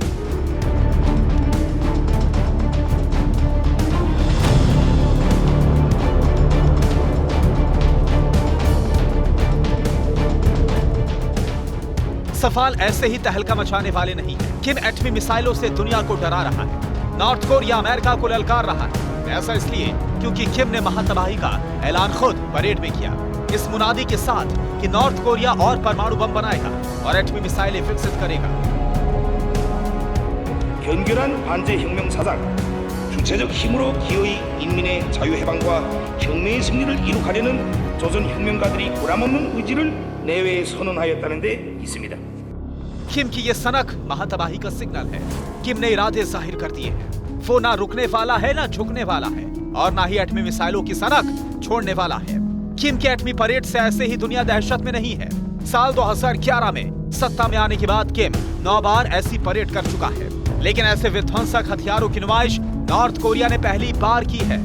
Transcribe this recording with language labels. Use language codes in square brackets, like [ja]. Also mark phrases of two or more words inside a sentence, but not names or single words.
[hi] सवाल ऐसे ही तहलका मचाने वाले नहीं है। किम एटमी मिसाइलों से दुनिया को डरा रहा है। नॉर्थ कोरिया अमेरिका को ललकार रहा है। ऐसा इसलिए क्योंकि किम ने महातबाही का ऐलान खुद परेड में किया, इस मुनादी के साथ कि नॉर्थ कोरिया और परमाणु बम बनाएगा और एटमी मिसाइलें विकसित करेगा। [ko] 견결한 반제 혁명 사상, 주체적 힘으로 기어이 인민의 자유해방과 혁명의 승리를 이룩하려는 조선 혁명가들이 보람없는 의지를 내외에 선언하였다는 데 있습니다. [hi] किम की ये सनक महातबाही का सिग्नल है। किम ने इरादे जाहिर कर दिए हैं। वो ना रुकने वाला है, ना झुकने वाला है, और ना ही एटमी मिसाइलों की सनक छोड़ने वाला है। किम के एटमी परेड से ऐसे ही दुनिया दहशत में नहीं है। साल 2011 में सत्ता में आने के बाद किम 9 बार ऐसी परेड कर चुका है, लेकिन ऐसे विध्वंसक हथियारों की नुमाइश नॉर्थ कोरिया ने पहली बार की है।